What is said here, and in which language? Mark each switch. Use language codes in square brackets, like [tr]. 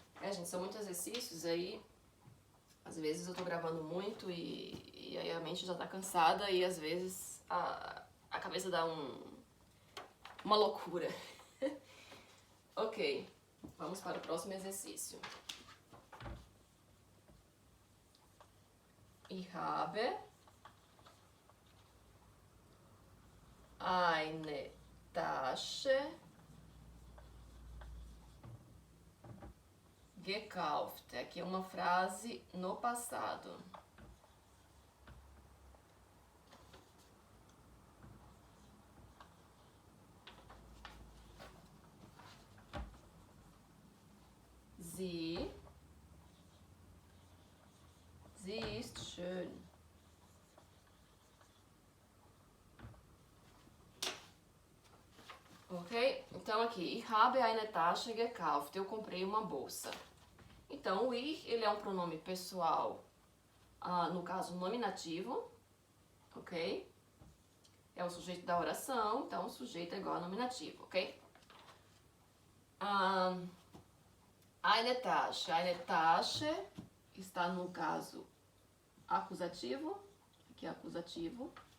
[pt] Gente, são muitos exercícios aí. Às vezes eu tô gravando muito e aí a mente já tá cansada e às vezes a cabeça dá uma loucura. Ok, vamos para o próximo exercício. [de] Ich habe eine Tasche gekauft. [pt] Aqui é uma frase no passado. [de] Sie ist schön. [pt] Ok? Então aqui, [de] ich habe eine Tasche gekauft. [pt] Eu comprei uma bolsa. Então o ich, ele é um pronome pessoal, no caso nominativo, ok? É o sujeito da oração, então o sujeito é igual a nominativo, ok? [de] Eine Tasche. [pt] Eine Tasche está no caso acusativo, aqui é acusativo.